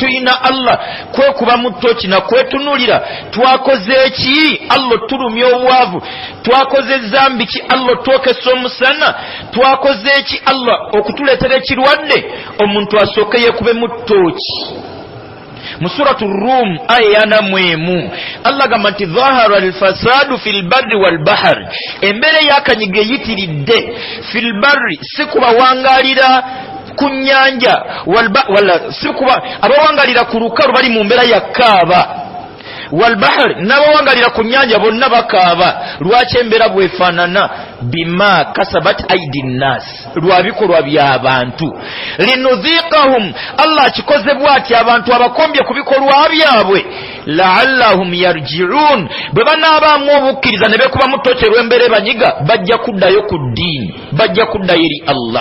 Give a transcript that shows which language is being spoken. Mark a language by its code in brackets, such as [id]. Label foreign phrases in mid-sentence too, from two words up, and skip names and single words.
[lg] tuyina Allah kwekuba mu ttooki na kwetunulira twakoze eki Allah tulumya obwavu twakoze zambi ki Allah twokesa omusana twakoze eki Allah okutuleetera ekirwadde omuntu asooke yekube mu ttooki mu suratu Rum aya ya mwemu Allah gamba nti [ar] ظهر الفساد في البر والبحر [lg] embere yakanyige yitiridde [ar] في البر [lg] sikuba wangalira ku nnyanja wala sikuba abawangalira ku lukalu bali mu mbeera ya kaaba [ar] والبحر [lg] n'abawangalira ku nnyanja bonna bakaaba lwaki embeera bwefaanana [ar] بما كسبت أيدي الناس [lg] lwabikolwa by'abantu linudhiqahum Allah akikoze bw'ati abantu abakombye ku bikolwa byabwe [ar] لعلهم يرجعون [lg] bwe banaabaamu obukkiriza ne beekuba mu ttooki lw'embeera banyiga bajja kuddayo ku ddiini bajja kuddayo eri Allah.